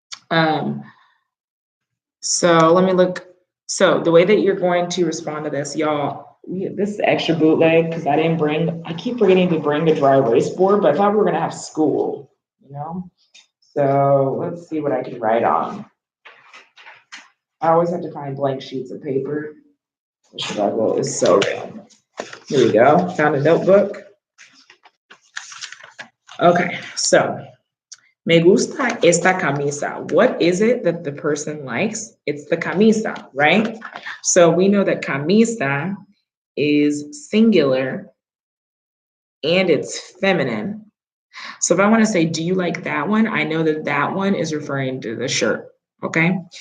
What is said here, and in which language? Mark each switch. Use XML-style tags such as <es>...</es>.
<en>So let me look. So the way that you're going to respond to this, y'all, this is extra bootleg because I keep forgetting to bring the dry erase board, but I thought we were gonna have school, you know? So let's see what I can write on. I always have to find blank sheets of paper. The struggle is so real. Here we go, found a notebook.</en> <es>Okay, so me gusta esta camisa.</es> <en>What is it that the person likes? It's the camisa, right? So we know that camisa is singular and it's feminine. So if I want to say, do you like that one? I know that that one is referring to the shirt. Okay.</en>